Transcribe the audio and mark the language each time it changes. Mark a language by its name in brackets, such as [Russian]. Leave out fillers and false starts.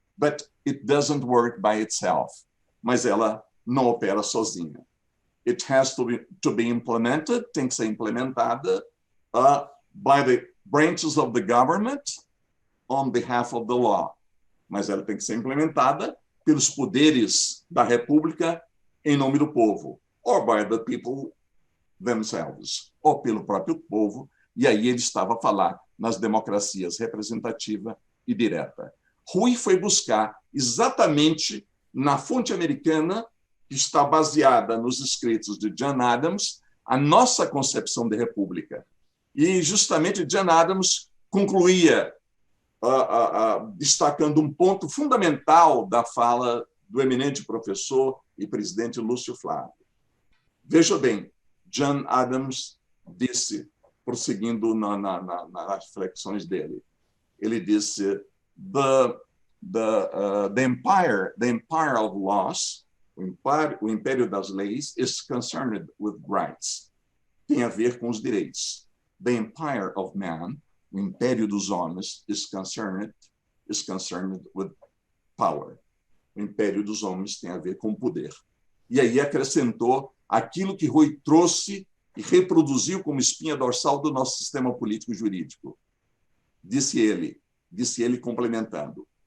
[English] But it doesn't work by itself. [Portuguese] Mas ela não opera sozinha. [English] It has to be implemented, [Portuguese] tem que ser implementada [English] by the branches of the government on behalf of the law. [Portuguese] Mas ela tem que ser implementada pelos poderes da República em nome do povo, [English] or by the people themselves, [Portuguese] ou pelo próprio povo. E aí ele estava a falar nas democracias representativa e direta. Rui foi buscar exatamente na fonte americana, que está baseada nos escritos de John Adams, a nossa concepção de república. E justamente John Adams concluía destacando um ponto fundamental da fala do eminente professor e presidente Lúcio Flávio. Veja bem, John Adams disse, prosseguindo nas reflexões dele, ele disse, [English] the empire of laws, [Portuguese] o império das leis, [English] is concerned with rights. [Portuguese] Tem a ver com os direitos. [English] The empire of man, [Portuguese] o império dos homens, [English] is concerned with power. [Portuguese] O império dos homens tem a ver com poder. E aí acrescentou aquilo que Rui trouxe e reproduziu como espinha dorsal do nosso sistema político-jurídico. Disse ele complementando.